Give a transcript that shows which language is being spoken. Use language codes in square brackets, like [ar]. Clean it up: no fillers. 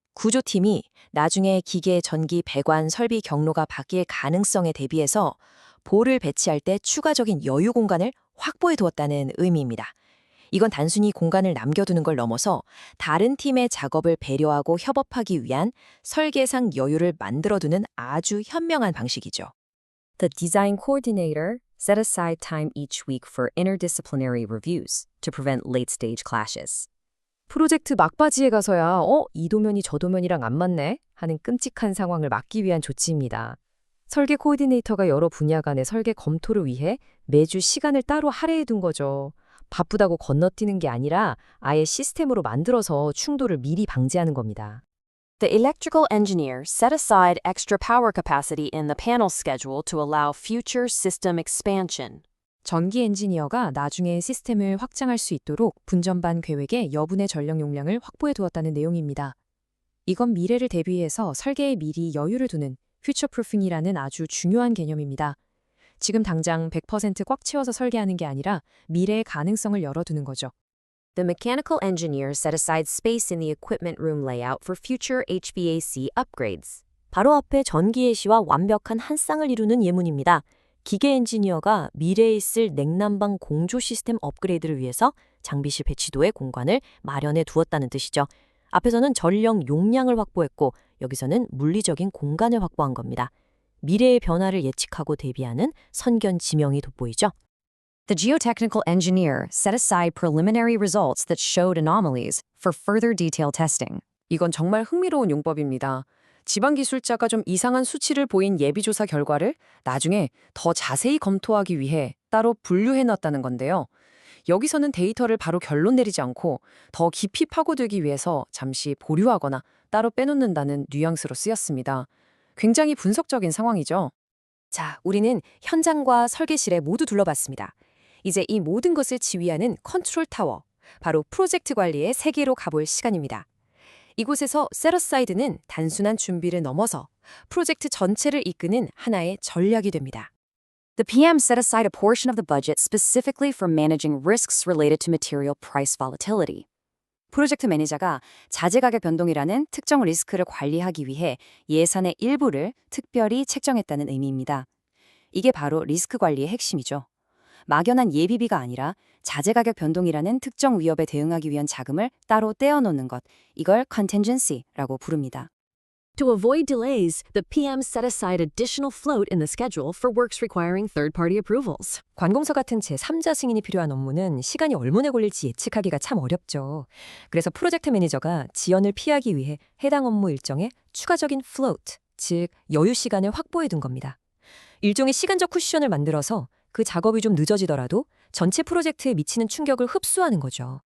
[ko] 구조팀이 나중에 기계, 전기, 배관, 설비 경로가 바뀔 가능성에 대비해서 볼을 배치할 때 추가적인 여유 공간을 확보해 두었다는 의미입니다. 이건 단순히 공간을 남겨두는 걸 넘어서 다른 팀의 작업을 배려하고 협업하기 위한 설계상 여유를 만들어두는 아주 현명한 방식이죠. [en] The design coordinator set aside time each week for interdisciplinary reviews to prevent late-stage clashes. [ko] 프로젝트 막바지에 가서야 이 도면이 저 도면이랑 안 맞네 하는 끔찍한 상황을 막기 위한 조치입니다. 설계 코디네이터가 여러 분야 간의 설계 검토를 위해 매주 시간을 따로 할애해 둔 거죠. 바쁘다고 건너뛰는 게 아니라 아예 시스템으로 만들어서 충돌을 미리 방지하는 겁니다. [en] The electrical engineer set aside extra power capacity in the panel schedule to allow future system expansion. [ko] 전기 엔지니어가 나중에 시스템을 확장할 수 있도록 분전반 계획에 여분의 전력 용량을 확보해 두었다는 내용입니다. 이건 미래를 대비해서 설계에 미리 여유를 두는 퓨처프루핑이라는 아주 중요한 개념입니다. 지금 당장 100% 꽉 채워서 설계하는 게 아니라 미래의 가능성을 열어두는 거죠. [en] The mechanical engineer set aside space in the equipment room layout for future HVAC upgrades. [ko] 바로 앞에 전기 예시와 완벽한 한 쌍을 이루는 예문입니다. 기계 엔지니어가 미래에 있을 냉난방 공조 시스템 업그레이드를 위해서 장비실 배치도의 공간을 마련해 두었다는 뜻이죠. 앞에서는 전력 용량을 확보했고 여기서는 물리적인 공간을 확보한 겁니다. 미래의 변화를 예측하고 대비하는 선견 지명이 돋보이죠. [en] The geotechnical engineer set aside preliminary results that showed anomalies for further detailed testing. [ko] 이건 정말 흥미로운 용법입니다. 지방기술자가 좀 이상한 수치를 보인 예비조사 결과를 나중에 더 자세히 검토하기 위해 따로 분류해놨다는 건데요. 여기서는 데이터를 바로 결론 내리지 않고 더 깊이 파고들기 위해서 잠시 보류하거나 따로 빼놓는다는 뉘앙스로 쓰였습니다. 굉장히 분석적인 상황이죠. 자, 우리는 현장과 설계실에 모두 둘러봤습니다. 이제 이 모든 것을 지휘하는 컨트롤 타워, 바로 프로젝트 관리의 세계로 가볼 시간입니다. 이곳에서 셋어사이드는 단순한 준비를 넘어서 프로젝트 전체를 이끄는 하나의 전략이 됩니다. [en] The PM set aside a portion of the budget specifically for managing risks related to material price volatility. [ko] 프로젝트 매니저가 자재 가격 변동이라는 특정 리스크를 관리하기 위해 예산의 일부를 특별히 책정했다는 의미입니다. 이게 바로 리스크 관리의 핵심이죠. 막연한 예비비가 아니라 자재 가격 변동이라는 특정 위협에 대응하기 위한 자금을 따로 떼어놓는 것, 이걸 contingency라고 부릅니다. [en] To avoid delays, the PM set aside additional float in the schedule for works requiring third-party approvals. [ko] 관공서 같은 제3자 승인이 필요한 업무는 시간이 얼마나 걸릴지 예측하기가 참 어렵죠. 그래서 프로젝트 매니저가 지연을 피하기 위해 해당 업무 일정에 추가적인 float, 즉 여유 시간을 확보해 둔 겁니다. 일종의 시간적 쿠션을 만들어서 그 작업이 좀 늦어지더라도 전체 프로젝트에 미치는 충격을 흡수하는 거죠.